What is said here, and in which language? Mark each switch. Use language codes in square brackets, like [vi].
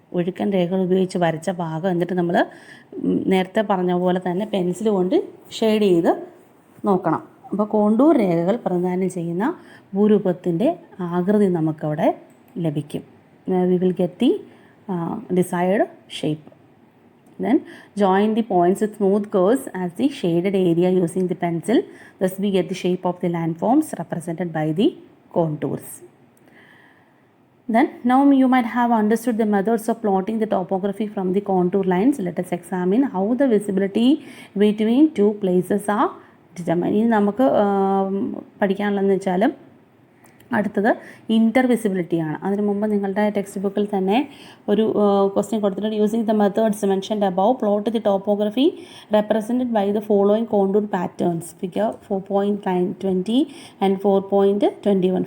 [ml] ഒഴുക്കൻ രേഖകൾ ഉപയോഗിച്ച് വരച്ച ഭാഗം എന്നിട്ട് നമ്മൾ നേരത്തെ പറഞ്ഞ പോലെ തന്നെ പെൻസിൽ കൊണ്ട് ഷെയ്ഡ് ചെയ്ത് നോക്കണം. അപ്പോൾ കോണ്ടൂർ രേഖകൾ പ്രദാനം ചെയ്യുന്ന ഭൂരൂപത്തിൻ്റെ ആകൃതി നമുക്കവിടെ ലഭിക്കും. [en] We will get the desired shape. Then join the points with smooth curves as the shaded area using the pencil. Thus we get the shape of the landforms represented by the contours. Then now you might have understood the methods of plotting the topography from the contour lines. Let us examine how the visibility between two places are determined. [ml] ഇനി നമുക്ക് പഠിക്കാനുള്ളതെന്ന് വെച്ചാൽ അടുത്തത് ഇൻ്റർവിസിബിലിറ്റിയാണ്. അതിനു മുമ്പ് നിങ്ങളുടെ text ബുക്കിൽ തന്നെ ഒരു ക്വസ്റ്റ്യൻ കൊടുത്തിട്ടുണ്ട്. [en] Using the methods mentioned above plot the topography represented by the following contour patterns. Figure 4.20 and 4.21.